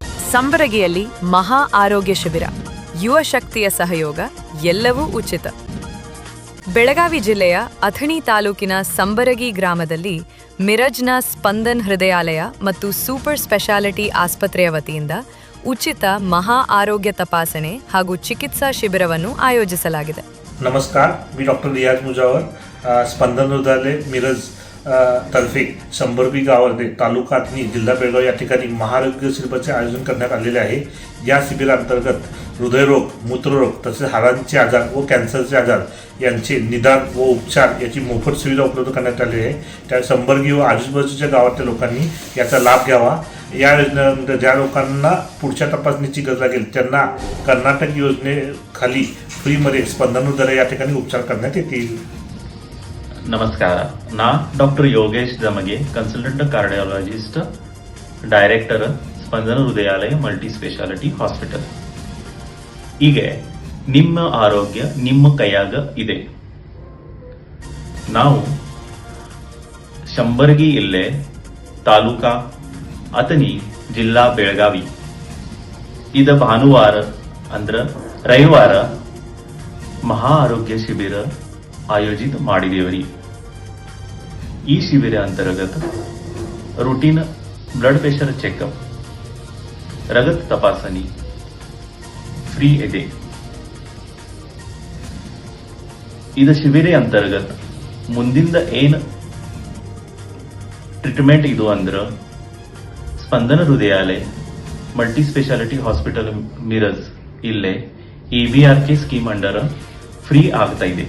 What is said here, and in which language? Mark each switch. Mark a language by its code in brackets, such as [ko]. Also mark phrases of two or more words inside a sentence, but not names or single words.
[kn] ಸಂಬರಗಿಯಲ್ಲಿ ಮಹಾ ಆರೋಗ್ಯ ಶಿಬಿರ, ಯುವ ಶಕ್ತಿಯ ಸಹಯೋಗ, ಎಲ್ಲವೂ ಉಚಿತ. ಬೆಳಗಾವಿ ಜಿಲ್ಲೆಯ ಅಥಣಿ ತಾಲೂಕಿನ ಸಂಬರಗಿ ಗ್ರಾಮದಲ್ಲಿ ಮಿರಜ್ನ ಸ್ಪಂದನ್ ಹೃದಯಾಲಯ ಮತ್ತು ಸೂಪರ್ ಸ್ಪೆಷಾಲಿಟಿ ಆಸ್ಪತ್ರೆಯ ವತಿಯಿಂದ ಉಚಿತ ಮಹಾ ಆರೋಗ್ಯ ತಪಾಸಣೆ ಹಾಗೂ ಚಿಕಿತ್ಸಾ ಶಿಬಿರವನ್ನು ಆಯೋಜಿಸಲಾಗಿದೆ. [mr] नमस्कार, मी डॉक्टर रियाज मुजावर, स्पंदन हृदयालय मिरज तर्फे संबरगी गावामध्ये तालुका अथणी जिल्हा बेळगाव या ठिकाणी महाआरोग्य शिबिराचे आयोजन करण्यात आलेले आहे. या शिबिरांतर्गत हृदयरोग, मूत्ररोग तसेच हाडांचे आजार व कॅन्सरचे आजार यांचे निदान व उपचार याची मोफत सुविधा उपलब्ध करण्यात आली आहे. त्या संबरगी व आजूबाजूच्या गावातल्या लोकांनी याचा लाभ घ्यावा. या योजनेनंतर ज्या लोकांना पुढच्या तपासणीची गरज लागेल त्यांना कर्नाटक योजनेखाली फ्रीमध्ये स्पंदन हृदयालय या ठिकाणी उपचार करण्यात येतील. [kn] ನಮಸ್ಕಾರ, ನಾ ಡಾಕ್ಟರ್ ಯೋಗೇಶ್ ಜಮಗೆ, [en] consultant cardiologist, director [kn] ಸ್ಪಂದನ ಹೃದಯಾಲಯ ಮಲ್ಟಿ ಸ್ಪೆಷಾಲಿಟಿ ಹಾಸ್ಪಿಟಲ್. ಈಗ ನಿಮ್ಮ ಆರೋಗ್ಯ ನಿಮ್ಮ ಕೈಯಾಗ ಇದೆ. ನಾವು ಶಂಬರಗಿ ಇಲ್ಲೇ ತಾಲೂಕಾ ಅಥಣಿ ಜಿಲ್ಲಾ ಬೆಳಗಾವಿ ಇದ ಭಾನುವಾರ ಅಂದ್ರ ರವಿವಾರ ಮಹಾ ಆರೋಗ್ಯ ಶಿಬಿರ आयोजित ಮಾಡಿದೇವರಿ. ಈ ಶಿಬಿರ [mr] अंतर्गत [en] routine blood pressure checkup, [mr] रगत तपासणी [kn] ಫ್ರೀ ಇದೆ. ಇದು ಶಿಬಿರ अंतर्गत ಮುಂದಿಂದ ಏನು ಟ್ರೀಟ್ಮೆಂಟ್ ಇದು ಅಂದ್ರ ಸ್ಪಂದನ ಹೃದಯಾಲಯ ಮಲ್ಟಿ ಸ್ಪೆಷಾಲಿಟಿ ಹಾಸ್ಪಿಟಲ್ ಮಿರಜ್ ಇಲ್ಲೇ EBRK [en] scheme under [kn] ಫ್ರೀ ಆಗ್ತಾ ಇದೆ.